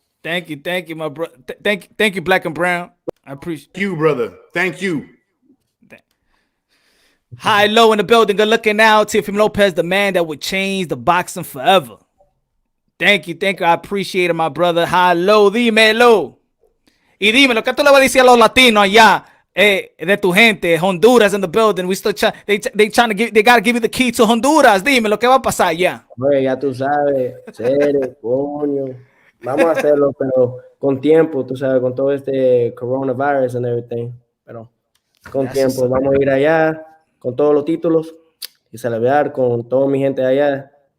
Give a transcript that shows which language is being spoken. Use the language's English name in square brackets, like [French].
[English] Thank you, my bro. Thank you, Black and Brown. I appreciate you, brother. Thank you. High low in the building. Good looking out. Teofimo Lopez, the man that would change the boxing forever. Thank you. I appreciate it, my brother. Hello, [Spanish] dímelo. Y dímelo, ¿qué tú le vas a decir a los latinos allá? De tu gente, [English] Honduras in the building. We still they gotta give you the key to Honduras. [Spanish] Dímelo, ¿qué va a pasar allá? Oye, ya tú sabes, serio, coño. Vamos a hacerlo, pero con tiempo, tú sabes, con todo este coronavirus [English] and everything. [Spanish] Pero con tiempo, vamos a ir allá con todos los títulos y celebrar con toda mi gente allá.